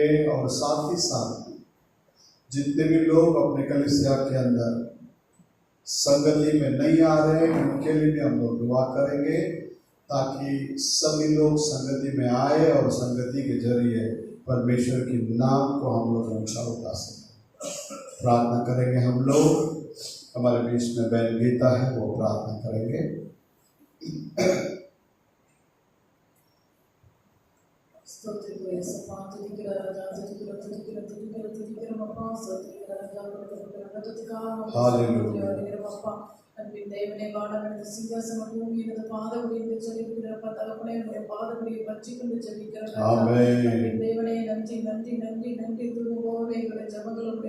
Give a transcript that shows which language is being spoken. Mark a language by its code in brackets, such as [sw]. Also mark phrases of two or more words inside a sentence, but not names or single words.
[hi] और साथ ही साथ जितने भी लोग अपने कलीसिया के अंदर संगति में नहीं आ रहे उनके लिए भी हम लोग दुआ करेंगे ताकि सभी लोग संगति में आए और संगति के जरिए परमेश्वर के नाम को हम लोग ऊंचा उठा सकें। प्रार्थना करेंगे हम लोग। हमारे बीच में बहन गीता है, वो प्रार्थना करेंगे। स्तोत्र Hallelujah. [ta] அன்பின் தேவனே வானவனது சிங்காசனம் பூமியினது பாதபடி என்று சொல்லியிருக்கிறப்ப தகப்பனே உடைய பாதபடியை பற்றி கொண்டு ஜெபிக்கிறேன். ஆமென். அன்பின் தேவனே நன்றி நன்றி நன்றி நன்றி துருவோவே எங்களுடைய ஜெபங்களுடைய